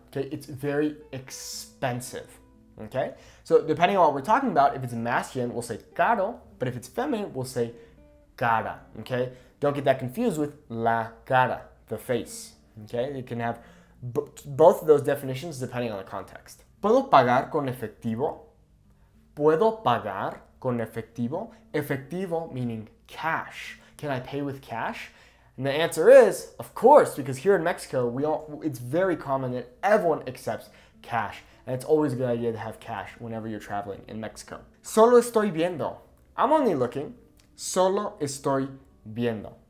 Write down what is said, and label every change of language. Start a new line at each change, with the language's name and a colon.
English: Okay, it's very expensive. Okay, so depending on what we're talking about, if it's masculine, we'll say caro, but if it's feminine, we'll say cara. Okay, don't get that confused with la cara, the face. Okay, you can have both of those definitions depending on the context.
Spanish: ¿Puedo pagar con efectivo? ¿Puedo pagar con efectivo?
English: Efectivo meaning cash. Can I pay with cash? And the answer is, of course, because here in Mexico, it's very common that everyone accepts cash. And it's always a good idea to have cash whenever you're traveling in Mexico.
Spanish: Solo estoy viendo.
English: I'm only looking.
Spanish: Solo estoy viendo.